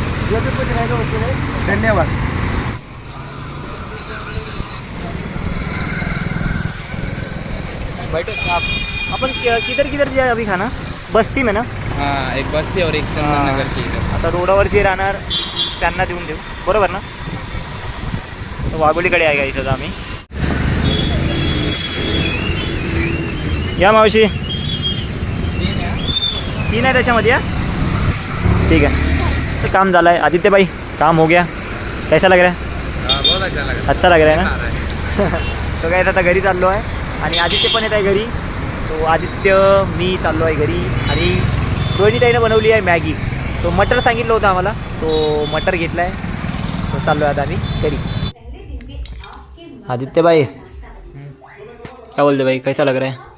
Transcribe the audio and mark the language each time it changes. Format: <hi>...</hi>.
<hi>जो भी कुछ रहेगा उसके लिए धन्यवाद. बैठो साहब. अपन किधर किधर जाय अभी खाना? बस्ती में ना? हाँ, एक बस्ती और एक चंदननगर की इधर.</hi> <mr>आता रोडावर जे राहणार त्यांना देऊन देऊ, बरोबर ना? तर वाघोलीकडे आहे का इथं आम्ही. या मावशी, 3 आहे त्याच्यामध्ये. या ठीक आहे. तर काम झालं आहे आदित्य भाई,</mr> <hi>काम हो गया. कैसा लग रहा है? बहुत अच्छा लगा. अच्छा लग रहा है ना?</hi> <mr>तो काय आता घरी चाललो आहे आणि आदित्य पण येत आहे घरी. तो आदित्य मी चाललो आहे घरी. आणि रोहिणीताईनं बनवली आहे मॅगी. तो मटर सांगितलं होतं आम्हाला, तो मटर घेतला आहे. तो चाललो आहे आता आम्ही घरी.</mr> <hi>आदित्य भाई क्या बोलते भाई, कैसा लग रहा है?</hi>